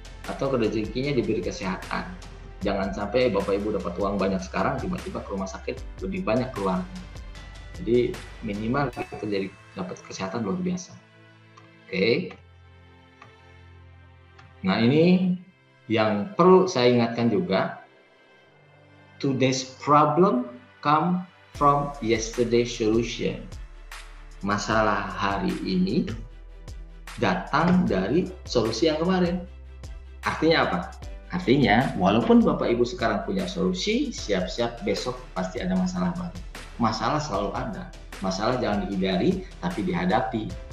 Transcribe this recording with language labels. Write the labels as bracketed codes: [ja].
[id] Atau rezekinya diberi kesehatan. Jangan sampai Bapak Ibu dapat uang banyak sekarang, tiba-tiba ke rumah sakit lebih banyak keluar. Jadi minimal kita jadi dapat kesehatan luar biasa. Oke. Nah, ini yang perlu saya ingatkan juga. [en] Today's problem come from yesterday's solution. [id] Masalah hari ini datang dari solusi yang kemarin. Artinya apa? Artinya, walaupun Bapak Ibu sekarang punya solusi, siap-siap besok pasti ada masalah baru. Masalah selalu ada. Masalah jangan dihindari, tapi dihadapi.